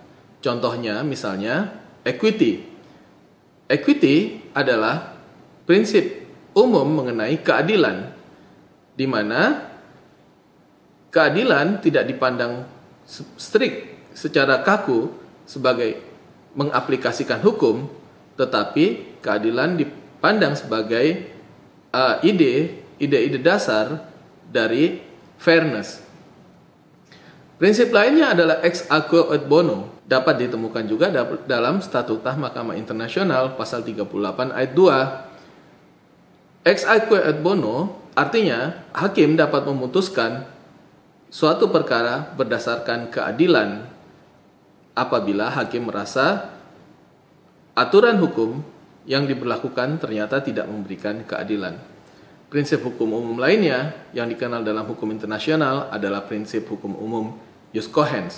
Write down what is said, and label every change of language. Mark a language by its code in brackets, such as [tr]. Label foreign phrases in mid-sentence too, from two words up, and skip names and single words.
[id] Contohnya misalnya equity. Equity adalah prinsip umum mengenai keadilan, di mana keadilan tidak dipandang strict secara kaku sebagai mengaplikasikan hukum, tetapi keadilan dipandang sebagai ide-ide dasar dari fairness. Prinsip lainnya adalah [la] ex aequo et bono, [id] dapat ditemukan juga dalam Statuta Mahkamah Internasional pasal 38 ayat 2. [la] Ex aequo et bono [id] artinya hakim dapat memutuskan suatu perkara berdasarkan keadilan apabila hakim merasa aturan hukum yang diberlakukan ternyata tidak memberikan keadilan. Prinsip hukum umum lainnya yang dikenal dalam hukum internasional adalah prinsip hukum umum [la] jus cogens.